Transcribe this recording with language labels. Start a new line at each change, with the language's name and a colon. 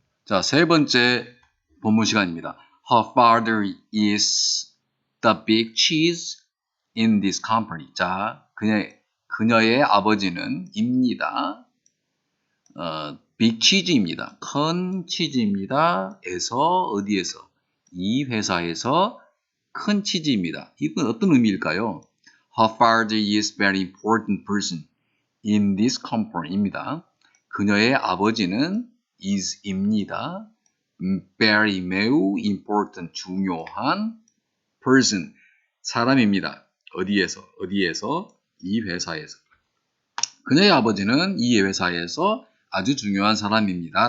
Korean: 자, 세 번째 본문 시간입니다.
English: Her father is the big cheese in this company.
Korean: 자, 그녀의 아버지는 입니다.
English: big cheese
Korean: 입니다. 큰 치즈입니다. 에서 어디에서? 이 회사에서 큰 치즈입니다. 이건 어떤 의미일까요?
English: Her father is very important person in this company입니다.
Korean: 그녀의 아버지는 is입니다. very 매우 important 중요한 person 사람입니다. 어디에서? 이 회사에서. 그녀의 아버지는 이 회사에서 아주 중요한 사람입니다.